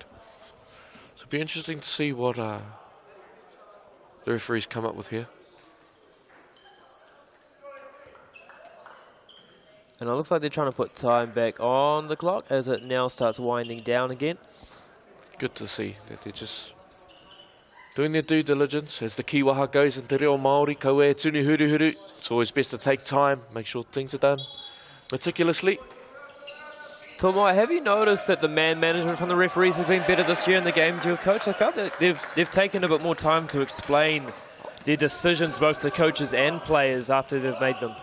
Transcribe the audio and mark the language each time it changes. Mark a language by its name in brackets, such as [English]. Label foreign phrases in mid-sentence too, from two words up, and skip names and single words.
[English] So it'll be interesting to see what the referees come up with here. And it looks like they're trying to put time back on the clock as it now starts winding down again. Good to see that they're just doing their due diligence. As the kiwaha goes in [Māori] te reo Māori, ko e tunu huru huru. [English] It's always best to take time, make sure things are done meticulously. Tomoe, have you noticed that the man management from the referees has been better this year in the game, to your coach? I felt that they've taken a bit more time to explain their decisions both to coaches and players after they've made them.